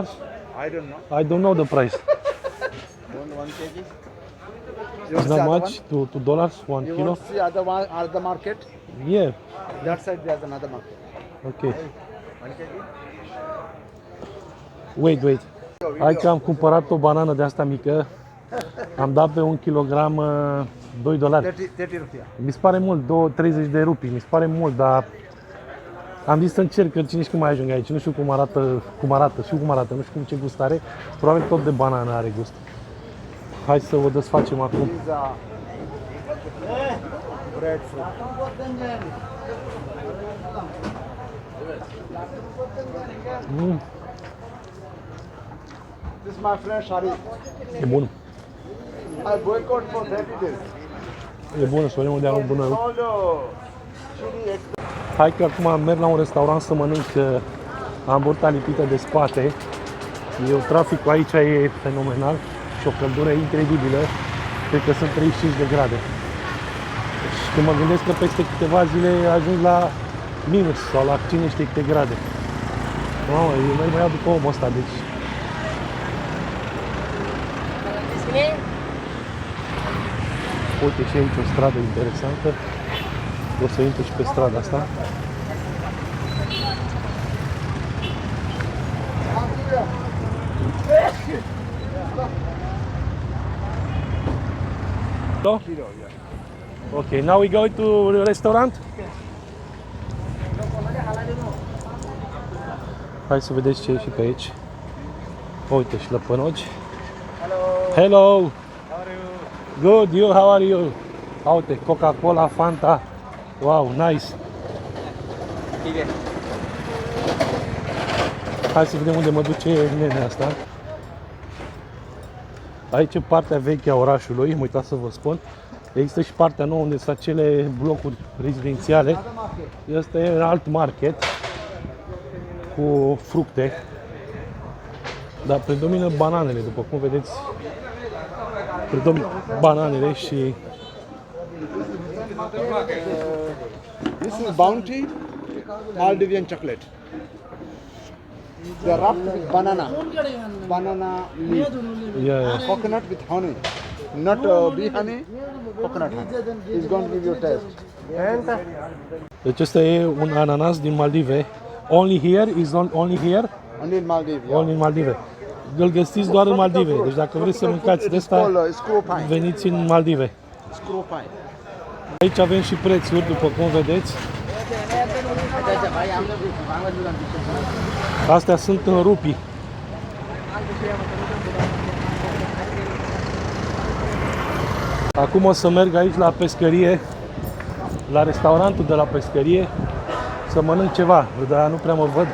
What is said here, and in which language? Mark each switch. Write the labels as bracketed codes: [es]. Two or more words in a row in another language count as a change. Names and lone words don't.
[en] I don't know. I don't know the price. 1 kg. It's not much to $2, 1 You kilo? want to see other market? Yeah, That side there's another market. ok. 1 kg. Wait. [ro] Hai că am cumpărat o banană de asta mică. Am dat pe 1 kilogram $2. 30 rupiah. Mi se pare mult, 30 de rupii, mi se pare mult, dar am zis să încerc, că cine știe cum mai ajung aici, nu știu cum arată, nu știu ce gust are, probabil tot de banană are gust. Hai să o desfacem acum. [en] These are breadfruit. This is my friend Sharif. [ro] E bun, [en] I boycott for 30 days. [ro] e bună, Sorin, de-a bună. [en] Solo. Chili extra. [ro] Hai că acum merg la un restaurant să mănânc hamburta lipită de spate. Traficul aici e fenomenal și o căldură incredibilă. Cred că sunt 35 de grade. Și când mă gândesc că peste câteva zile ajung la minus sau la cine știe câte grade. Mamă, eu merg mai iau după omul ăsta, deci... Uite și aici o stradă interesantă. O să intru și pe strada asta. [en] Hello? Okay, now we go to the restaurant. [ro] Hai să vedeți ce e și pe aici. Uite și lăpănogi. [en] Hello! How are you? Good, you, how are you? [ro] Uite, Coca-Cola, Fanta. [en] Wow, nice. [ro] Hai să vedem unde mă duce nenea asta. Aici e partea veche a orașului, am uitat să vă spun. Există și partea nouă unde sunt acele blocuri rezidențiale. Asta e un alt market cu fructe. Dar predomină bananele, după cum vedeți. Predomină bananele și... [en] This is Bounty Maldivian chocolate. They are wrapped with banana leaf, Yeah. coconut with honey, not bee honey, coconut honey. It's going to give you a taste. [ro] Deci ăsta e un ananas din Maldive. [en] Only here? Is only here? Only in Maldives. Yeah. Only in Maldive. [ro] Îl găsiți doar în Maldive. Deci dacă vreți să mâncați de [en] It's [ro] asta, [en] called screw pine. [ro] veniți în Maldive. [en] Screw pine. [ro] Aici avem și prețuri, după cum vedeți. Astea sunt în rupii. Acum o să merg aici la pescărie, la restaurantul de la pescărie, să mănânc ceva, dar nu prea mă văd.